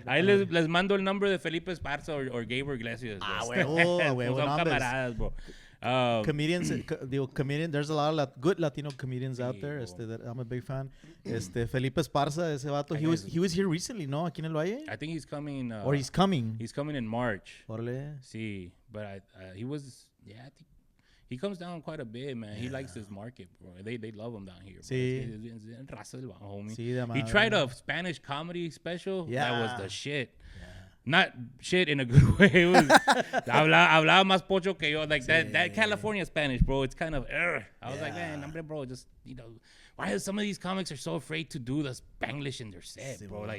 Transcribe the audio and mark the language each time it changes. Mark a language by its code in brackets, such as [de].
[es] Ahí les mando el nombre de Felipe Esparza or Gabriel Iglesias. Huevo, son camaradas, bro. [en] Comedians, there's a lot of good Latino comedians out there. That I'm a big fan. Felipe Esparza, [es] ese vato, [en] he was here recently, ¿no? [es] Aquí en el Valle. [en] I think he's coming. Or he's coming. He's coming in March. [es] Órale. [en] Sí, but he was, I think he comes down quite a bit, man. He likes this market, bro. They love him down here. [es] Sí. Raza del bajo, homie. Sí, [en] he tried a Spanish comedy special. Yeah. That was the shit. Not shit in a good way. It was [es] hablaba más pocho que yo. [en] Like that California Spanish, bro. It's kind of I was like, man, hombre, bro, just why some of these comics are so afraid to do the Spanglish in their set, bro?